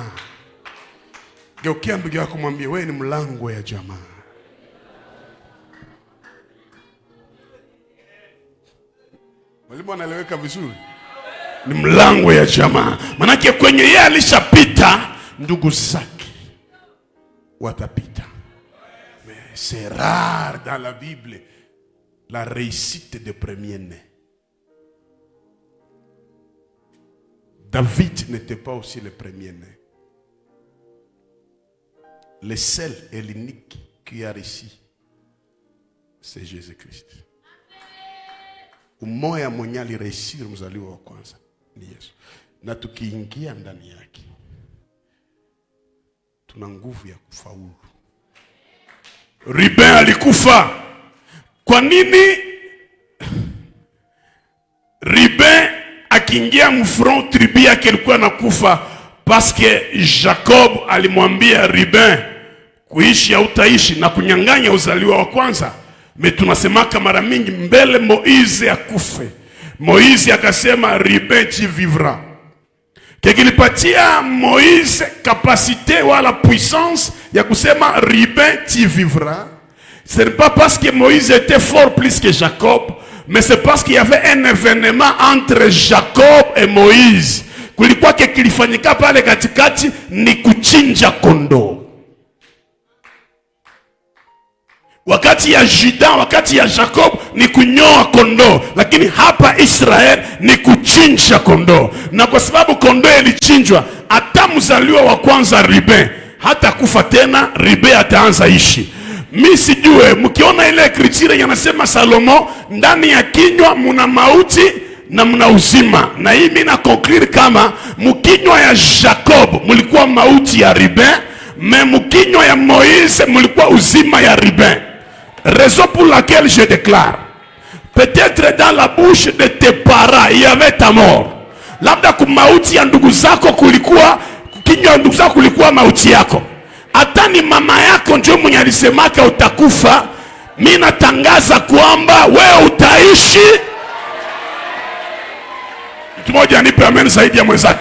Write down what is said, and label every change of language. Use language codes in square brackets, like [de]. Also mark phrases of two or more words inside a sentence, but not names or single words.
[sw] Geukia ndugu yako mwambie, wewe ni mlango ya jamaa. Mwalimu anaeleweka vizuri? Ni mlango ya jamaa. Manake kwenye yeye alishapita, ndugu zake watapita. [fr] Mais c'est rare dans la Bible la réussite des premiers-nés. David n'était pas aussi le premier-né. Le seul et l'unique qui a réussi, c'est Jésus-Christ. [sw] Umoja mwenye aliresiri mzaliwa wa kwanza ni Yesu. Na tukiingia ndani yake, tuna nguvu ya kufaulu. Ruben alikufa. Kwa nini Ruben akiingia mfront tribu yake alikuwa nakufa? [fr] Parce que [sw] Jacob alimwambia Ruben, kuishi au utaishi na kunyang'anya uzaliwa wa kwanza. Me tunasemaka mara mingi mbele Moize akufe, Moize akasema Ruben [fr] tu vivras. [sw] Kilipatia Moize capacité wala puissance ya kusema Ruben [fr] tu vivras. Ce n'est pas parce que Moïse était fort plus que Jacob, mais c'est parce qu'il y avait un événement entre Jacob et Moïse. [sw] Kulikuwa kilifanyika pale katikati ni kuchinja kondoo. Wakati ya Juda, wakati ya Jacob ni kunyoa kondoo, lakini hapa Israel ni kuchinja kondoo. Na kwa sababu kondoo ilichinjwa, hata mzaliwa wa kwanza Ruben hata kufa tena, Ruben ataanza ishi. Mimi sijue mkiona ile ekritire yanasema Salomo, ndani ya kinywa muna mauti na mna uzima. Na hii mimi na conclure kama mkinywa ya Jacob mulikuwa mauti ya Ruben, mais mkinywa ya Moïse mulikuwa uzima ya Ruben. [fr] Raison pour laquelle je déclare, peut-être dans la bouche de tes parents il y avait ta mort. [sw] Labda kumauti ya ndugu zako kulikuwa, kinywa ya ndugu zako kulikuwa mauti yako. Hata ni mama yako ndio mwenye alisemaka utakufa, mimi natangaza kwamba wewe utaishi. Mtu mmoja anipe amen zaidi ya mwenzake.